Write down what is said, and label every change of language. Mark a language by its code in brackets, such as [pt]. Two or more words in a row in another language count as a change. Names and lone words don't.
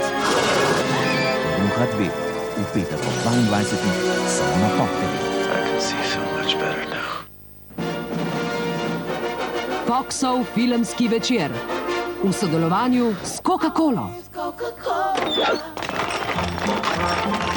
[sl] Muha 2 v petek ob 22. samo na Pop TV. [en] I can see so much better now. [sl] Foxov filmski večer v sodelovanju s Coca-Colo.